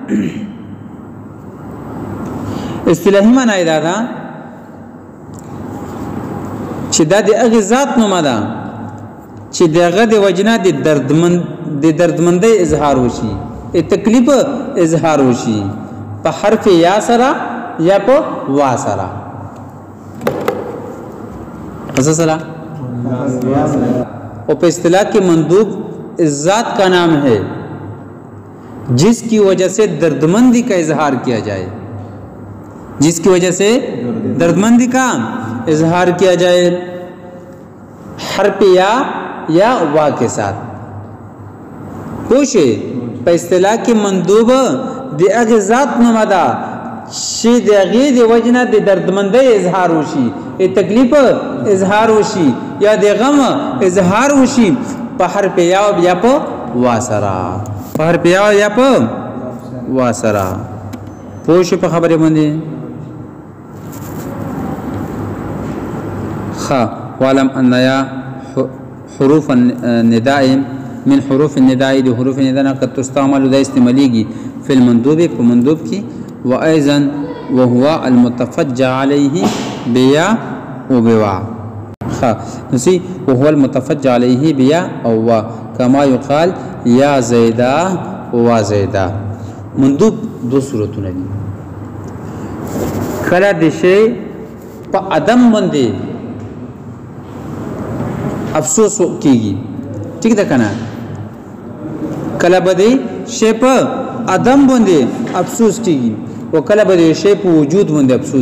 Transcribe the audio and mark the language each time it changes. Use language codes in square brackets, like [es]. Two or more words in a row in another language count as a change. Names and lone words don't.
[ps] اصطلاحي معنا ده چې دا د هغه ذات نوم ده چې دغه د وجنا د دردمندۍ اظهار وشي تکلیف اظهار وشي په حرف یا سره یا په وا سره [ur] سره اور [ps] په اصطلاح کې [ur] مندوب ذات کا نام ہے جس کی وجہ سے دردمندی کا اظہار کیا جائے جس کی وجہ سے دردمندی کا اظہار کیا جائے حرف یا وا کے ساتھ [ps] کوشے په اصطلاح کې مندوب د هغه ذات نوم ده چې د هغه د وجنه د دردمندۍ اظهار وشي تکلیف اظهار وشي یا د غم اظهار وشي په حرف یا په وا سره په حرف یا په وا سره پوښ په خبره باندې [ar] وعلم ان يا حروف النداء من حروف النداء دي حروف النداء قد تستعمل [ps] ده استعماليږي [ar] في المندوب [ps] په مندوب کې [ar] وايضا وهو المتفجع عليه بيا وبوا نسي وهو المتفجع عليه بيا او وا كما يقال يا زيدا وزيدا [ps] مندوب دو صورتونه دي کله د شی په ادم باندې افسوس کیږي ٹھیک ده کنه کله بده شی په ادم باندې افسوس کیږي او کله بده شی په وجود باندې افسوس